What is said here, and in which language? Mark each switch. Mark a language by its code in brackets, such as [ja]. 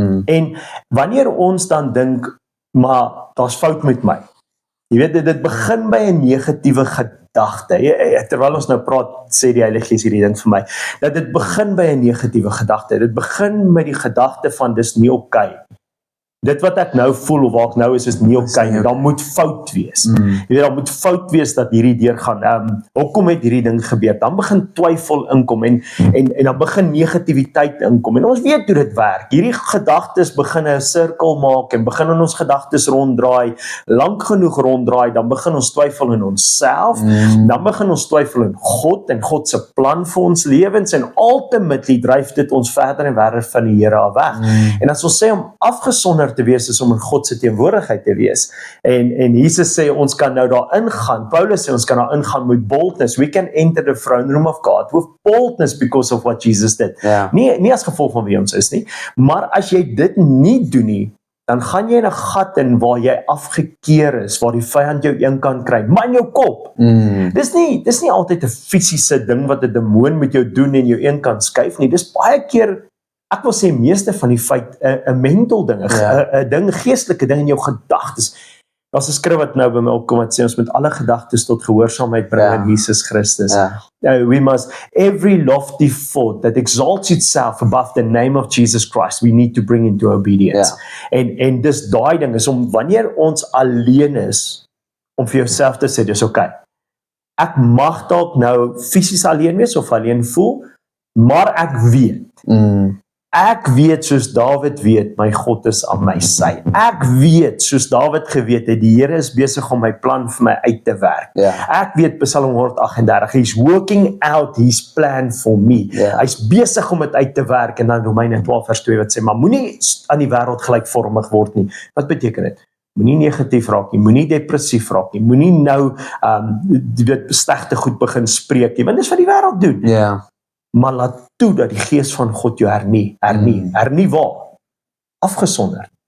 [af] En wanneer ons dan dink, maar daar's fout met my. Jy weet, dit begin by 'n negatiewe gedagte. Terwyl ons nou praat, sê die Heilige Gees hierdie ding vir my, dat dit begin by 'n negatiewe gedagte. Dit begin met die gedagte van dis nie oké. Dit wat ek nou voel of waar ek nou is nie oké nie. Dan moet fout wees. Jy weet, dan moet fout wees dat hierdie deur gaan. Hoekom het hierdie ding gebeur? Dan begin twyfel inkom en dan begin negativiteit inkom. En ons weet hoe dit werk. Hierdie gedagtes begin 'n sirkel maak en begin in ons gedagtes ronddraai, lank genoeg ronddraai, dan begin ons twyfel in onsself, dan begin ons twyfel in God en God se plan vir ons lewens, en ultimately dryf dit ons verder en verder van die Here af weg. En as ons sê om afgesonder te wees is om in God se teenwoordigheid te wees. En Jesus sê ons kan nou daar ingaan. Paulus sê ons kan daar ingaan met boldness. [en] We can enter the throne room of God with boldness because of what Jesus did. [af] Nie as gevolg van wie ons is nie, maar as jy dit nie doen nie, dan gaan jy in 'n gat in waar jy afgekeer is, waar die vyand jou een kan kry, maar in jou kop. Dis nie altyd 'n fisiese ding wat 'n demoon met jou doen en jou een kan skuif nie. Dis baie keer ek wil sê meeste van die feit 'n mental ding, 'n ding, geestelike ding in jou gedagtes. Daar's 'n skrif wat nou by my opkom wat sê ons moet alle gedagtes tot gehoorsaamheid bring aan Jesus Christus. [en] We must, every lofty thought that exalts itself above the name of Jesus Christ, we need to bring into obedience. [af] En dis daai ding is om wanneer ons alleen is, om vir jouself te sê, dis okay. Ek mag dalk nou fisies alleen wees of alleen voel, maar ek weet. Ek weet soos Dawid weet, my God is aan my sy. Ek weet soos Dawid geweet het, die Here is besig om my plan vir my uit te werk. Ek weet [en] Psalm 138, he's working out his plan for me. [af] Hy's besig om dit uit te werk, en dan Romeine 12 vers 2 wat sê, maar moenie aan die wêreld gelykvormig word nie. Wat beteken dit? Moenie negatief raak nie, moenie depressief raak nie, moenie nou dit slegte goed begin spreek nie, want dis wat die wêreld doen. Maar laat toe dat die Gees van God jou hernie waar? Afgesonder.